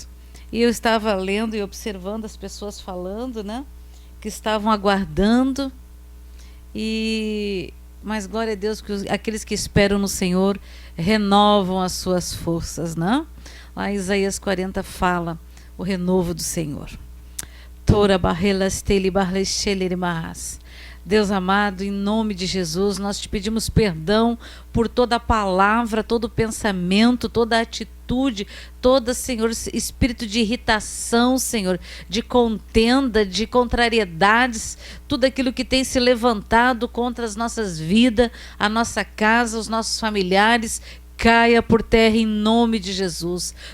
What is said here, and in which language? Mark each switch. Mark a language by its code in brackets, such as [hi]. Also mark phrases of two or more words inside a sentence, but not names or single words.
[pt] E eu estava lendo e observando as pessoas falando, né? Que estavam aguardando. Mas glória a Deus, que aqueles que esperam no Senhor renovam as suas forças, né? Lá em Isaías 40 fala o renovo do Senhor. Tora barrelas tele barrelas sheleremahas. Deus amado, em nome de Jesus, nós te pedimos perdão por toda a palavra, todo o pensamento, toda a atitude, todo, Senhor, espírito de irritação, Senhor, de contenda, de contrariedades, tudo aquilo que tem se levantado contra as nossas vidas, a nossa casa, os nossos familiares, caia por terra em nome de Jesus.